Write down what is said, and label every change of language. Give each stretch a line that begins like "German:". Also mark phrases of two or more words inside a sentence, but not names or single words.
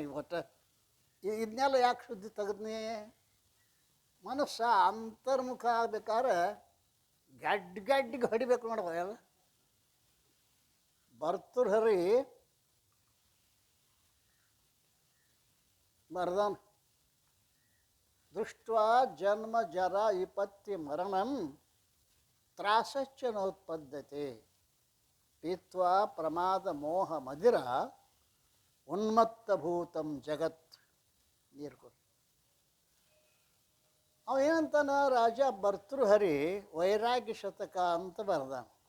Kannada: ಒಟ್ಟು ಇದನ್ನೆಲ್ಲ ಯಾಕೆ ಸುದ್ದಿ ತೆಗೆದ್ನಿ? ಮನಸ್ಸ ಅಂತರ್ಮುಖ ಆಗ್ಬೇಕಾದ್ರೆ ಗಡ್ಡಿಗೆ ಹೊಡಿಬೇಕು ನೋಡುವ. ಎಲ್ಲ ಭರ್ತೃಹರಿ ಬರ್ದಾನ,
Sanskrit: ದೃಷ್ಟ್ವಾ ಜನ್ಮ ಜರ ವಿಪತ್ತಿ ಮರಣಂ ತ್ರಾಸಶ್ಚ ನೋತ್ಪದ್ಯತೆ ಪೀತ್ವಾ ಪ್ರಮಾದ ಮೋಹ ಮದಿರ ಉನ್ಮತ್ತಭೂತಂ ಜಗತ್.
Kannada: ನೀರು ಕೊಡು. ಅವ ಏನಂತಾನ, ರಾಜ ಭರ್ತೃಹರಿ ವೈರಾಗ್ಯ ಶತಕ ಅಂತ ಬರ್ದಾನ.